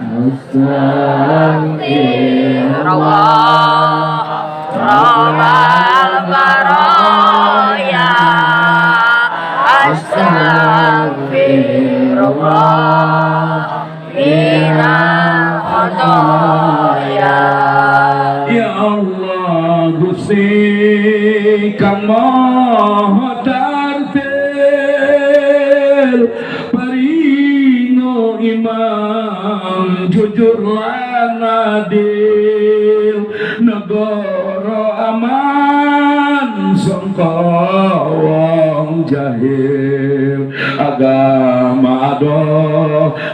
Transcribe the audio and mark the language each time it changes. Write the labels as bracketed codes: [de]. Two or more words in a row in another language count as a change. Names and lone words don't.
[ar] أستغفر الله رب البرايا أستغفر الله من الخطايا. [jv] Ya Allah Gusti Kang Maha Tartil paringo imam jujur lan adil negara aman sangka wong jahil agama ado